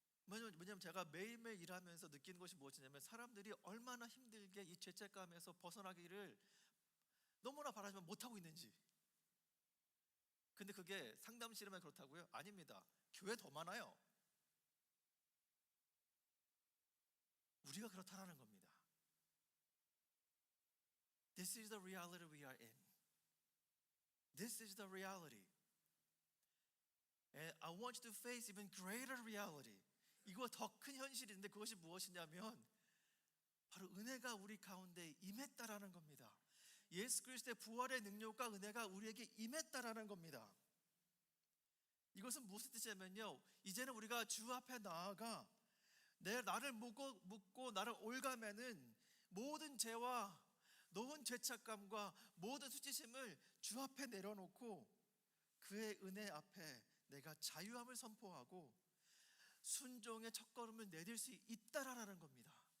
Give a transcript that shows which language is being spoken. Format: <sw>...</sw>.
<ko>왜냐면 제가 매일매일 일하면서 느끼는 것이 무엇이냐면 사람들이 얼마나 힘들게 이 죄책감에서 벗어나기를 너무나 바라지만 못하고 있는지. 근데 그게 상담실에만 그렇다고요? 아닙니다. 교회 더 많아요. 우리가 그렇다라는 겁니다.</ko> <en>This is the reality we are in. This is the reality. And I want you to face even greater reality.</en> <ko>이거 더 큰 현실인데 그것이 무엇이냐면 바로 은혜가 우리 가운데 임했다라는 겁니다. 예수 그리스도의 부활의 능력과 은혜가 우리에게 임했다라는 겁니다. 이것은 무슨 뜻이냐면요, 이제는 우리가 주 앞에 나아가 나를 묻고 나를 올가매는 모든 죄와 노은 죄책감과 모든 수치심을 주 앞에 내려놓고 그의 은혜 앞에 내가 자유함을 선포하고 순종의 첫걸음을 내딜 수 있다라는 겁니다.</ko>